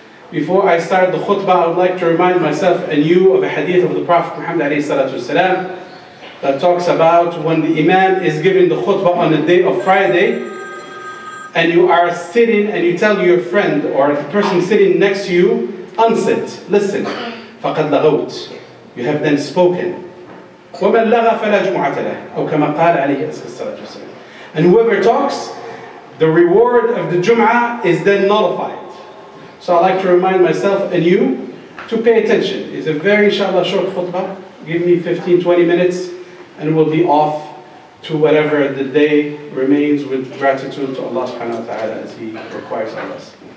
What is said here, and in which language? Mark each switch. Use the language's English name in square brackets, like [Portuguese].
[English] Before I start the khutbah, I would like to remind myself and you of a hadith of the Prophet Muhammad alayhi salatu wasalam that talks about when the Imam is giving the khutbah on the day of Friday, and you are sitting and you tell your friend or the person sitting next to you, unsit, listen, [Arabic] فَقَدْ لَغَوْتَ, [English] you have then spoken. [Arabic] وَمَنْ لَغَى فَلَا جُمْعَةَ لَهُ أو كما قال عليه الصلاة والسلام. [English] And whoever talks, the reward of the Jum'ah is then nullified. So I'd like to remind myself and you to pay attention. It's a very, inshallah, short khutbah. Give me 15-20 minutes and we'll be off to whatever the day remains, with gratitude to Allah subhanahu wa ta'ala as He requires of us.